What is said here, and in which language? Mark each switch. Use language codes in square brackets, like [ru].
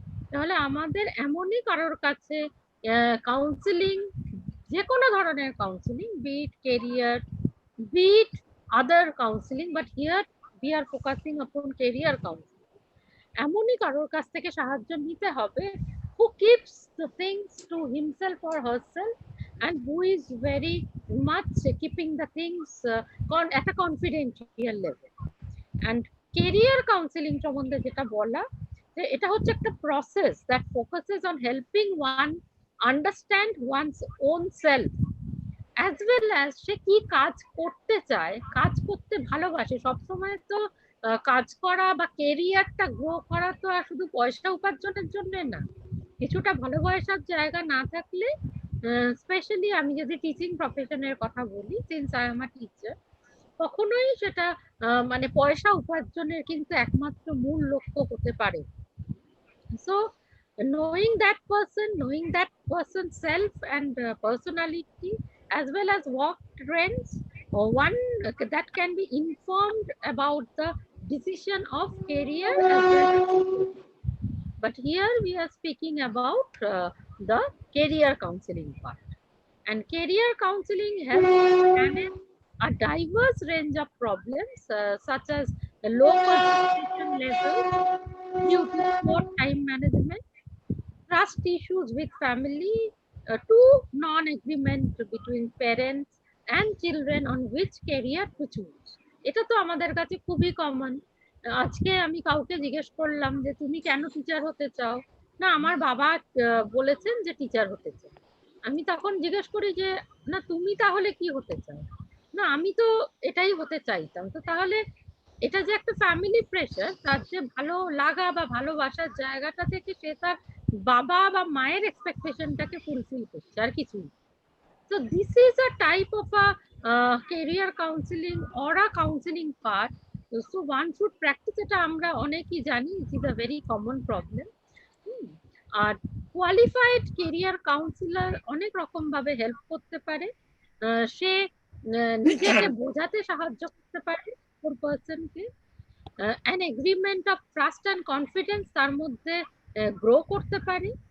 [bn] তাহলে আমাদের এমনই কারোর কাছে কাউন্সিলিং, যে কোনো ধরনের counselling, bit career, bit other counselling, [en] but here we are focusing upon career counseling, [bn] এমনই কারোর কাছ থেকে সাহায্য নিতে হবে [en] who keeps the things to himself or herself, and who is very much keeping the things at a confidential level. And career counseling [bn] সম্বন্ধে যেটা বলা, যে এটা হচ্ছে একটা [en] process that focuses on helping one understand one's own self, as well as [bn] সে কি কাজ করতে চায়, কাজ করতে ভালোবাসে। সবসময় তো কাজ করা বা কেরিয়ারটা গ্রো করা তো আর শুধু পয়সা উপার্জনের জন্য না, কিছুটা ভালোবাসার জায়গা না থাকলে, স্পেশালি আমি যদি টিচিং প্রফেশনের কথা বলি, [en] since I am a teacher, [bn] কখনোই সেটা মানে পয়সা উপার্জনের কিন্তু একমাত্র মূল লক্ষ্য হতে পারে। [en] So knowing that person's self and personality, as well as work trends, or one that can be informed about the decision of career as well as growth. But here we are speaking about the career counseling part. And career counseling helps manage a diverse range of problems, such as the low concentration levels due to poor time management, trust issues with family, to non-agreement between parents and children on which career to choose. [bn] এটা তো আমাদের কাছে খুবই common. আজকে আমি কাউকে জিজ্ঞেস করলাম যে তুমি কেন টিচার হতে চাও, না আমার বাবা বলেছেন যে টিচার হতে চাই। আমি তখন জিজ্ঞেস করি যে না তুমি তাহলে কি হতে চাও, না আমি তো এটাই হতে চাইতাম। তো তাহলে এটা যে একটা ফ্যামিলি প্রেশার, তার যে ভালো লাগা বা ভালোবাসার জায়গাটা থেকে সে তার বাবা বা মায়ের এক্সপেকটেশনটাকে ফুলফিল করছে, আর কিছুই। [en] So this is a type of a career counseling or a counseling part. So one should practice [bn] এটা, আমরা অনেকেই জানি, [en] it is a very common problem. [bn] আর qualified career councillor অনেক রকম ভাবে হেল্প করতে পারে। সে নিজেকে বোঝাতে সাহায্য করতে পারে ওর পার্সনকে, [en] an agreement of trust and confidence [bn] তার মধ্যে গ্রো করতে পারে।